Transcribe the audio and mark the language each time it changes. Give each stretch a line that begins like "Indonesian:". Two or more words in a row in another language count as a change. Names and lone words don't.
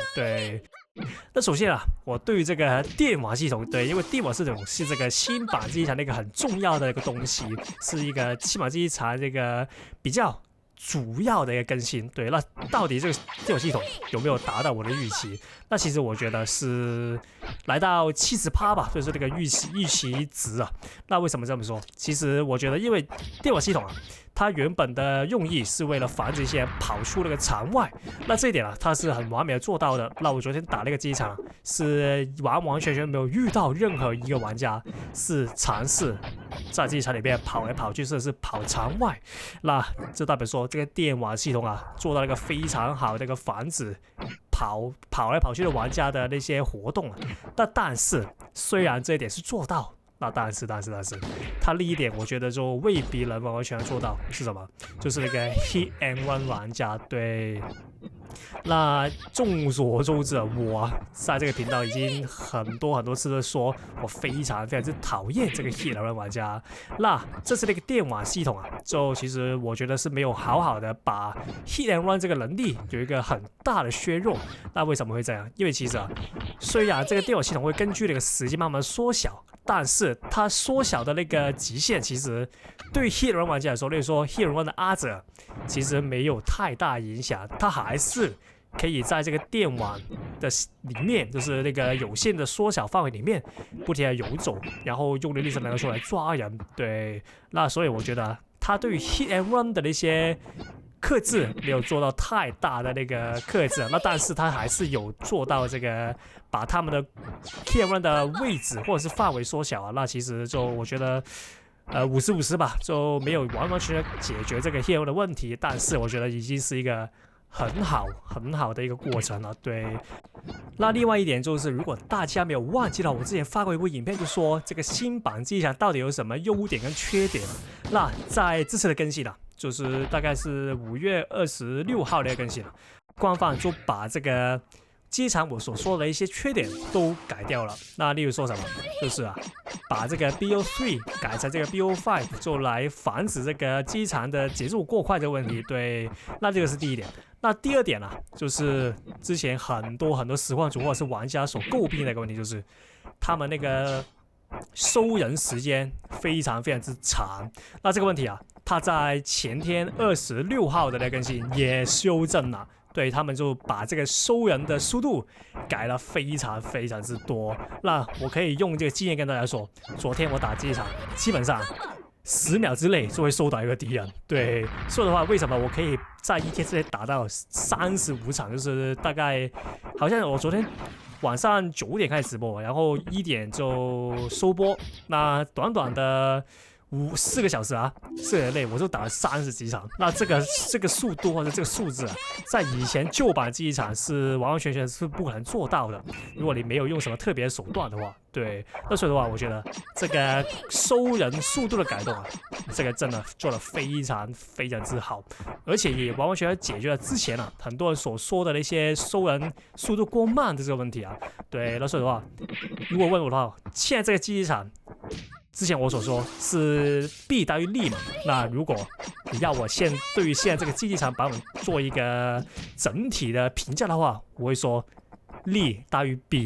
Chinese: 对，那首先我對於這個電網系統，對，因為電網系統是這個新版機場的一個很重要的一個東西，是一個新版機場這個比較主要的一個更新。对，那到底這個電網系統有沒有達到我的預期？那其實我覺得是來到70%吧，就是這個預期值啊。那為什麼這麼說？其實我覺得，因為電網系統它原本的用意是為了防止一些人跑出那個場外，那這一點它是很完美的做到的。那我昨天打那個機場是完完全全沒有遇到任何一個玩家是嘗試在機場裡面跑來跑去，甚至是跑場外。那這代表說這個電網系統做到了一個非常好的一個防止跑來跑去的玩家的那些活動。但是雖然這一點是做到，那但是它另一點我覺得就未必能完全做到，是什麼？就是那個
English: hit and run
Chinese: 玩家。对，那眾所周知我在這個頻道已經很多次的說我非常之討厭這個
English: hit and run
Chinese: 玩家。那這次那個電網系統就其實我覺得是沒有好好的把
English: hit and run
Chinese: 這個能力有一個很大的削弱。那為什麼會這樣？因為其實雖然這個電網系統會根據那個時間慢慢縮小，但是它縮小的那個極限，其實對
English: hit and run
Chinese: 玩家來說，例如說
English: hit and run
Chinese: 的阿哲，其實沒有太大影響，它還是可以在這個電網的裡面，就是那個有限的縮小範圍裡面，不停的游走，然後用力神能夠出來抓人。對，那所以我覺得它對於
English: hit and run
Chinese: 的那些克制沒有做到太大的那個克制，那但是他還是有做到這個把他們的
English: hit and run
Chinese: 的位置或者是範圍縮小那其實就我覺得50-50吧，就沒有完完全全解決這個
English: hit and run
Chinese: 的問題，但是我覺得已經是一個很好的一個過程了。对，那另外一點就是，如果大家沒有忘記了，我之前發過一部影片，就說這個新版機場到底有什麼優點跟缺點。那在這次的更新就是大概是5月26號的更新官方就把這個機場我所說的一些缺點都改掉了。那例如說什麼，就是把這個 BO3 改成這個 BO5， 就來防止這個機場的節奏過快的問題。对，那這個是第一點。那第二點就是之前很多實況主或者是玩家所詬病的一個問題，就是他們那個收人時間非常之長。那這個問題他在前天26號的那更新也修正了。对，他們就把這個收人的速度改了非常之多。那我可以用這個經驗跟大家說，昨天我打機場基本上10秒之內就會收到一個敵人。对，所以的話，為什麼我可以在一天之內打到35場？就是大概好像我昨天晚上9點開始直播，然後1點就收播，那短的4個小時4個人內我就打了30幾場。那這個速度或者這個數字在以前舊版機場是完完全全是不可能做到的，如果你沒有用什麼特別的手段的話。对，那所以的話，我覺得這個收人速度的改動這個真的做得非常之好，而且也完完全全解決了之前很多人所說的那些收人速度過慢的這個問題对，那所以的話，如果問我的話，現在這個機場之前我所說是弊大於利嘛，那如果你要我對於現在這個機場版本做一個整體的評價的話，我會說利大於弊。